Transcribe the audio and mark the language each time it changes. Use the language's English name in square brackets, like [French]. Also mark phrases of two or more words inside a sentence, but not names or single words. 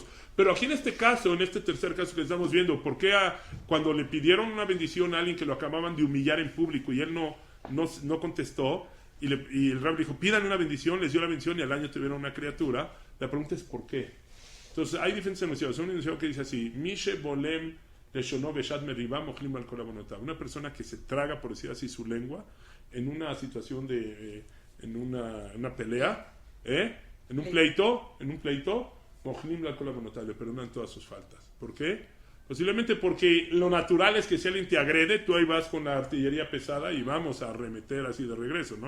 [Spanish] Pero aquí en este caso, en este tercer caso que estamos viendo, ¿por qué cuando le pidieron una bendición a alguien que lo acababan de humillar en público y él no contestó, y el Rab dijo, pidan una bendición, les dio la bendición y al año tuvieron una criatura? La pregunta es ¿por qué? Entonces hay diferentes enunciados. Un enunciado que dice así, [Hebrew] מי שבולם לשונו בשעת מריבה מוחלים על כל עוונותיו. [Spanish] Una persona que se traga, por decir así, su lengua en una situación en una pelea, en un pleito, [Hebrew] מוחלים על כל עוונותיו, [Spanish] le perdonan todas sus faltas. ¿Por qué? Posiblemente porque lo natural es que si alguien te agrede, tú ahí vas con la artillería pesada y vamos a arremeter así de regreso, ¿no?